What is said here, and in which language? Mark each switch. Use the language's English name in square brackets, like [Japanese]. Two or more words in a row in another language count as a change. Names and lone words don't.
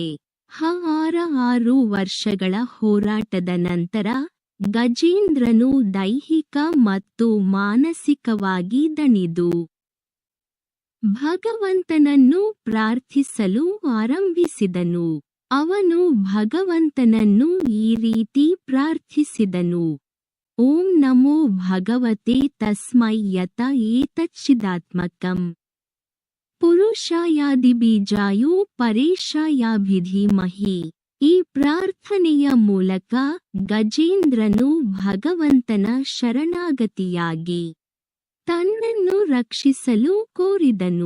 [Kannada] 6 ವರ್ಷಗಳ ಹೋರಾಟದ ನಂತರ ಗಜೇಂದ್ರನು ದೈಹಿಕ ಮತ್ತು ಮಾನಸಿಕವಾಗಿ ದಣಿದು ಭಗವಂತನನ್ನು ಪ್ರಾರ್ಥಿಸಲು ಆರಂಭಿಸಿದನು. ಅವನು ಭಗವಂತನನ್ನು ಈ ರೀತಿ ಪ್ರಾರ್ಥಿಸಿದನು. [Sanskrit] ಓಂ ನಮೋ ಭಗವತೆ ತಸ್ಮೈ ಯತ ಏತಚ್ಚಿದಾತ್ಮಕಂ ಪುರುಷಾಯಾದಿಬೀಜಾಯು ಪರೇಶಾಯಾಭಿಧೀಮಹಿ. [Kannada] ಈ ಪ್ರಾರ್ಥನೆಯ ಮೂಲಕ ಗಜೇಂದ್ರನು ಭಗವಂತನ ಶರಣಾಗತಿಯಾಗಿ ತನ್ನನ್ನು ರಕ್ಷಿಸಲು ಕೋರಿದನು.